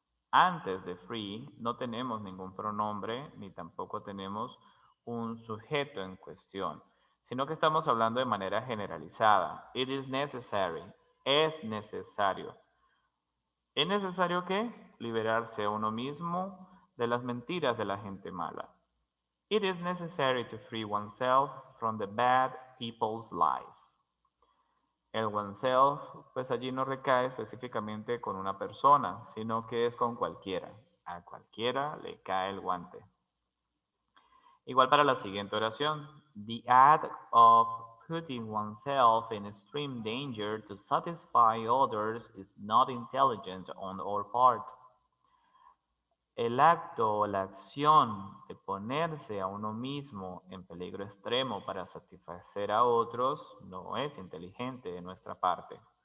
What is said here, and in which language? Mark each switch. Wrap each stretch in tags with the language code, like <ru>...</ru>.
<es>Antes de free no tenemos ningún pronombre ni tampoco tenemos un sujeto en cuestión, sino que estamos hablando de manera generalizada.</es> <en>It is necessary.</en> <es>Es necesario. ¿Es necesario qué? Liberarse a uno mismo de las mentiras de la gente mala.</es> <en>It is necessary to free oneself from the bad people's lies.</en> <es>El oneself, pues allí no recae específicamente con una persona, sino que es con cualquiera. A cualquiera le cae el guante. Igual para la siguiente oración.</es> <en>The act of putting oneself in extreme danger to satisfy others is not intelligent on our part.</en> <es>El acto o la acción de ponerse a uno mismo en peligro extremo para satisfacer a otros no es inteligente de nuestra parte.</es>